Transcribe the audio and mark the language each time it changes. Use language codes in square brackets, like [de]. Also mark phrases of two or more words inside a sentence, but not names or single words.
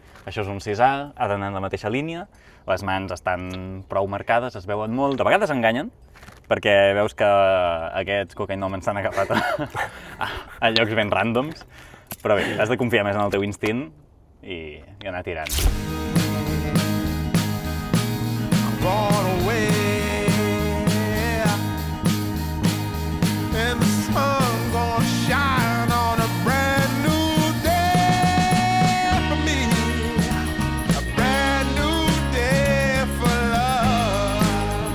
[ca] Això és un 6A, ha d'anar en la mateixa línia. Les mans estan prou marcades, es veuen molt. De vegades enganyen, perquè veus que aquests cocainòmens s'han agafat a llocs ben ràndoms. Però bé, has de confiar més en el teu instint i anar tirant. [en] I'm gone away. And the sun gonna shine on a brand new day for me. A brand new day for love.